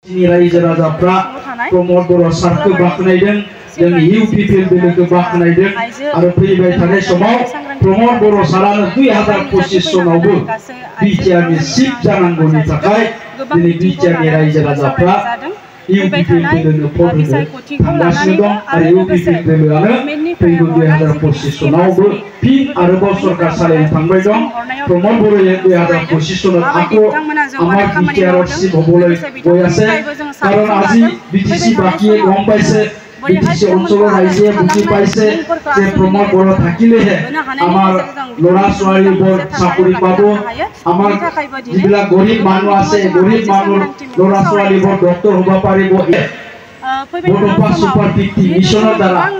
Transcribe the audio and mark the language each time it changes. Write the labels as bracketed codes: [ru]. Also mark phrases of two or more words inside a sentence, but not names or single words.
[brx] रायजो राजाफ्रा प्रमोद बर' सारखौ बाख्नायदों जोंनि इउपिपिएल दोलोखौ बाख्नायदों आरो फैबाय थानाय समाव प्रमोद बर' सारानो 2025 सनावबो बिटिआरनि चिफ जानांगौनि थाखाय दिनै बिटिआरनि रायजो राजाफ्रा इउपिपिएल दोलोनो भट होनो थांगासिनो दं आरो इउपिपिएल दोलोआनो फैगौ 2025 सनावबो फिन आरोबाव सरकार सालायनो थांबाय दं प्रमोद बर'या 2025 सनाव आखो [as] আমার বিটিআর চিফ হবলৈ গৈ আছে কাৰণ আজি বিটিসি বাকিয়ে গম পাইছে বিটিসি অঞ্চলৰ ৰাইজে বুজি পাইছে যে প্ৰমোদ বড়ো থাকিলেহে আমাৰ ল'ৰা ছোৱালীবোৰ চাকৰি পাব আমাৰ যিবিলাক গৰীব মানুহ আছে গৰীব মানুহৰ ল'ৰা ছোৱালীবোৰ ডক্টৰ হ'ব পাৰিব বড়োপা সুপাৰ 50 মিছনৰ দ্বাৰা